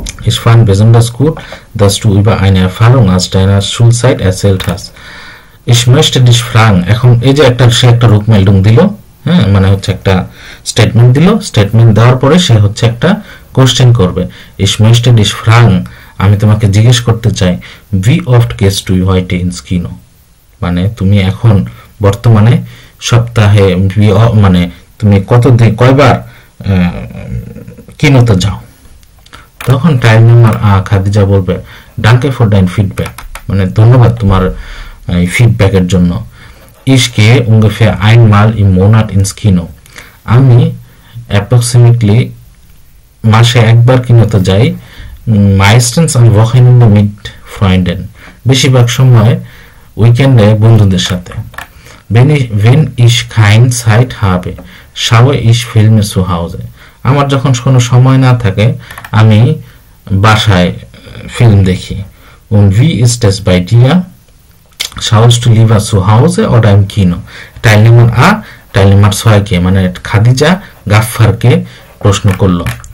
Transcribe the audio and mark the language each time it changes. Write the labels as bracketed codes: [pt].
[de] Ich fand besonders gut, dass du über eine Erfahrung aus deiner Schulzeit erzählt hast. Ich möchte dich fragen, [bn] এখন এই যে একটা সে একটা রূপমেল্ডুং দিল, হ্যাঁ, মানে হচ্ছে একটা স্টেটমেন্ট দিল, স্টেটমেন্ট দেওয়ার পরে সে হচ্ছে একটা কোশ্চেন করবে। [de] Ich möchte dich fragen, [bn] আমি তোমাকে জিজ্ঞেস করতে চাই, [de] wie oft gehst du heute ins Kino, [bn] মানে তুমি এখন বর্তমানে সপ্তাহে মানে তুমি কয়বার কিনোতে যাও। তখন টাইম নাম্বার খাদিজা বলবে [de] danke für dein Feedback, [bn] মানে ধন্যবাদ তোমার ফিডব্যাকের জন্য। [de] Ich gehe ungefähr einmal im Monat ins Kino, [bn] আমি approximately মাসে একবার কিনোতে যাই। [de] meistens am Wochenende mit Freunden, [bn] বেশিরভাগ সময় উইকেন্ডে বন্ধুদের সাথে। [de] wenn ich keine Zeit habe, schaue ich Filme zu Hause, [bn] আমার যখন কোনো সময় না থাকে আমি বাসায় ফিল্ম দেখি। [de] und wie ist es bei dir, schaust du lieber zu Hause oder im Kino? [bn] Tile number tile number 6 কে মানে খাদিজা গাফফারকে প্রশ্ন করলো।